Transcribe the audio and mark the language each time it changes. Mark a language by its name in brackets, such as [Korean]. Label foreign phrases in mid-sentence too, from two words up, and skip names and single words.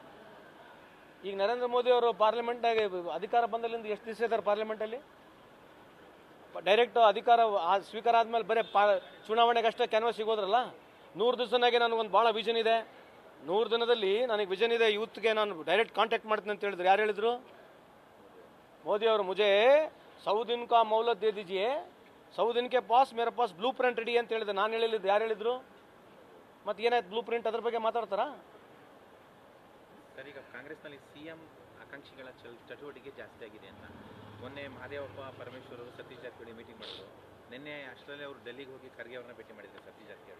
[Kannada] ಈಗ ನರೇಂದ್ರ ಮೋದಿ ಅವರು ಪಾರ್ಲಿಮೆಂಟ್ನಾಗೆ ಅಧಿಕಾರ ಬಂದಲ್ಲಿಂದ ಎಷ್ಟು ದಿವಸ ಇದ್ದಾರೆ ಪಾರ್ಲಿಮೆಂಟಲ್ಲಿ? ಡೈರೆಕ್ಟ್ ಅಧಿಕಾರ ಸ್ವೀಕಾರ ಆದಮೇಲೆ ಬರೀ ಚುನಾವಣೆಗೆ ಅಷ್ಟೇ ಕ್ಯಾನ್ವಾಸ್ ಸಿಗೋದ್ರಲ್ಲ. 100 ದಿವಸನಾಗೆ ನನಗೊಂದು ಭಾಳ ವಿಷನ್ ಇದೆ, 100 ದಿನದಲ್ಲಿ ನನಗೆ ವಿಷನ್ ಇದೆ, ಯೂತ್ಗೆ ನಾನು [English] direct contact [Kannada] ಮಾಡ್ತೀನಿ ಅಂತ ಹೇಳಿದ್ರು. ಯಾರು ಹೇಳಿದ್ರು? ಮೋದಿ ಅವರು. [Hindi] ಮುಜೆ 100 दिन का मोहलत दे दीजिए, 100 दिन के पास मेरे पास [English] blue print ready [Kannada] ಅಂತ ಹೇಳಿದೆ. ನಾನು ಹೇಳಿದ್ದು, ಯಾರು ಹೇಳಿದ್ರು? ಮತ್ತೆ ಏನಾಯ್ತು ಬ್ಲೂ ಪ್ರಿಂಟ್? ಅದ್ರ ಬಗ್ಗೆ ಮಾತಾಡ್ತಾರಾ? ಸರ್, ಈಗ ಕಾಂಗ್ರೆಸ್ನಲ್ಲಿ ಸಿಎಂ ಆಕಾಂಕ್ಷಿಗಳ ಚಟುವಟಿಕೆ ಜಾಸ್ತಿ ಆಗಿದೆ ಅಂತ ಮೊನ್ನೆ ಮಹದೇವಪ್ಪ ಪರಮೇಶ್ವರ್ ಸತೀಶ್ ಜಾರಕಿಹೊಳಿ ಮೀಟಿಂಗ್ ಮಾಡಿದ್ರು. ನಿನ್ನೆ ಅಷ್ಟರಲ್ಲೇ ಅವರು ಡೆಲ್ಲಿಗೆ ಹೋಗಿ ಖರ್ಗೆ ಅವ್ರನ್ನ ಭೇಟಿ ಮಾಡಿದ್ರು ಸತೀಶ್ ಜಾರಕಿಹೊಳಿ.